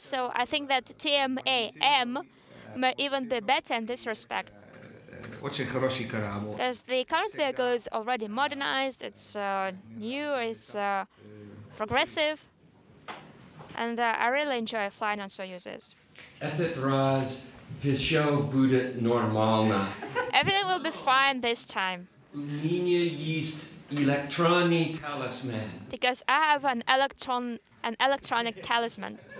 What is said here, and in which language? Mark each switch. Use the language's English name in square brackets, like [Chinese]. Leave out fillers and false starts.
[English] So I think that TMAM may even be better in this respect. [Russian] очень хороший корабль. [English] Because the current vehicle is already modernized, it's new, it's progressive, and I really enjoy flying on Soyuzes. [Russian] Этот раз все будет нормально. [English] Everything will be fine this time. [Russian] У меня есть электронный талисман. [English] Because I have an electronic talisman.